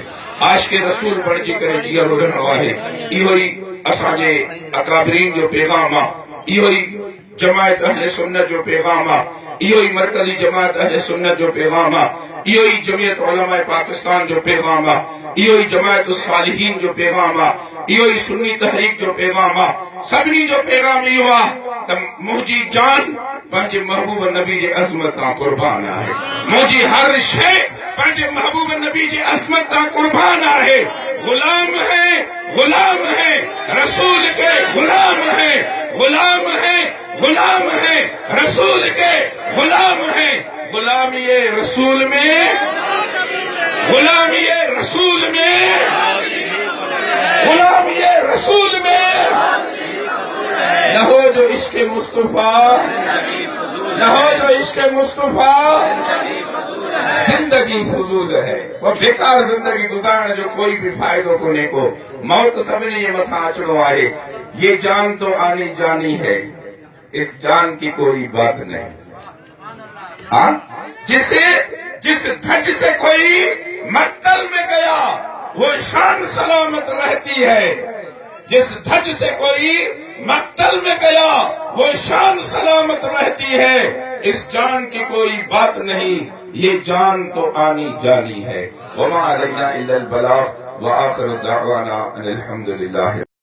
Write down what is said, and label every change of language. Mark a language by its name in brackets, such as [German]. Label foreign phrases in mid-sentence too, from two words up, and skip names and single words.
[Sindhi] आशिक़े रसूल बणिजी करे जीअरो रहणो आहे। इहो ई असांजे अकाबरीन जो पैगाम आहे, इहो ई जमायत अहले सुन्नत जो पैगाम आहे, इहो ई मरकज़ी जमायत अहले सुन्नत जो पैगाम आहे, इहो ई जमियत उलमाए पाकिस्तान जो पैगाम आहे, इहो ई जमायत सालिहीन जो पैगाम आहे, इहो ई सुन्नी तहरीक जो पैगाम आहे। सभिनी जो पैगाम इहो आहे त मुंहिंजी जान पंहिंजे महबूब नबी जे अज़मत तां क़ुर्बान आहे। मुंहिंजी हर शइ पंहिंजे महबूब नबी जे अज़मत तां क़ुर्बान आहे। [Urdu] غلام ہے رسول کے، غلام ہے رسول کے، غلام ہے. غلامی رسول میں، غلامی رسول میں، غلامی رسول میں نہ ہو جو عشق مصطفیٰ، نہ ہو جو عشق مصطفیٰ، زندگی فضول ہے. [Sindhi] वो बेकार जिंदगी गुजारण जो कोई भी फायदो कोने को। मौत सभिनी जे मथां अचणो आहे। [Urdu] یہ جان تو آنی جانی ہے، اس جان کی کوئی بات نہیں. ہاں، جس دھج سے کوئی مقتل میں گیا وہ شان سلامت رہتی ہے. جس دھج سے کوئی مقتل میں گیا وہ شان سلامت رہتی ہے. اس جان کی کوئی بات نہیں، یہ جان تو آنی جانی ہے. [Arabic] وما علينا إلا البلاغ وآخر دعوانا أن الحمد لله.